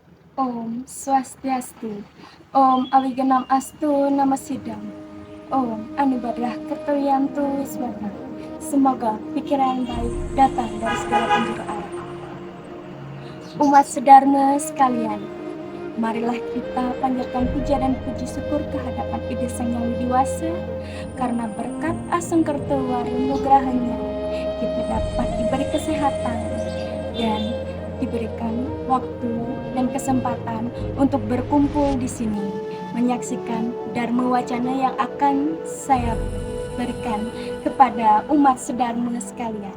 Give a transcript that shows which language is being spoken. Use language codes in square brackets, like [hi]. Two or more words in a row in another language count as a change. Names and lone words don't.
[sa] ॐ स्वस्त्यस्तु. ॐ अविघ्नम् अस्तु नमः सिद्धम्। ॐ अनुभद्रः कर्तोयन्तु विश्वतः. [id] Semoga pikiran baik datang dari segala penjuru arah. Umat sedharma sekalian, marilah kita panjatkan puja dan puji syukur kehadapan Ide Sang Yang Widiwasa, karena berkat Asengkerto Warunugrahanya kita dapat diberi kesehatan dan diberikan waktu dan kesempatan untuk berkumpul di sini menyaksikan Dharma Wacana yang akan saya berikan kepada umat sedharma sekalian.